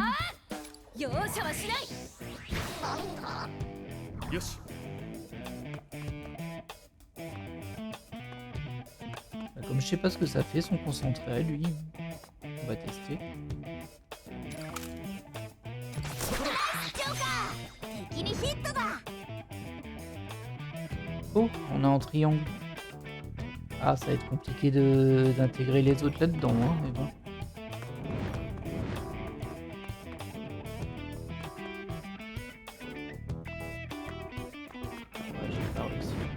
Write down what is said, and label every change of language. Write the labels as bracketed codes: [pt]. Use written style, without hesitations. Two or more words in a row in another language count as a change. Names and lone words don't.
[ja] 容赦はしない。よし。 [fr] Bah, comme je sais pas ce que ça fait, son concentré à lui. On va tester. [ja] ジョーカー敵にヒットだ。 [fr] Oh, on est en triangle. Ah, ça va être compliqué d'intégrer les autres là-dedans, hein, mais bon. Ouais, j'ai pas réussi.